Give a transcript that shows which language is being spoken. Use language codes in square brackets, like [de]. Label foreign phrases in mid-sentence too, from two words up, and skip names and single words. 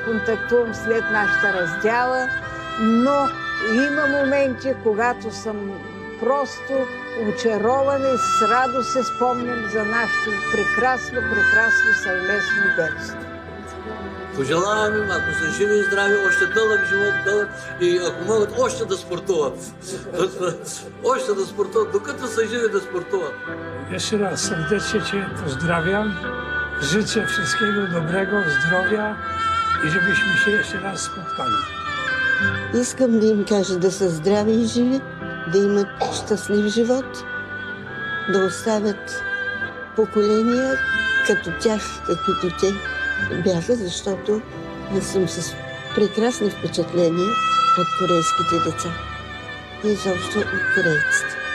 [bg] контактувам след нашата раздяла, но има моменти, когато съм просто очарована и с радост се спомням за нашето прекрасно съвместно детство. Пожелавам им, ако са живи и здрави, още дълъг живот, и ако могат още да спортуват. Още да спортуват, докато са живи да спортуват. [pl] Jeszcze raz serdecznie Cię pozdrawiam. Życzę wszystkiego dobrego, zdrowia i żebyśmy się jeszcze raz spotkali. [bg] Искам да им кажа да са здрави и живи, да имат щастлив живот, да оставят поколения като тях, каквито те бяха, защото аз съм с прекрасни впечатления от корейските деца и изобщо от корейците.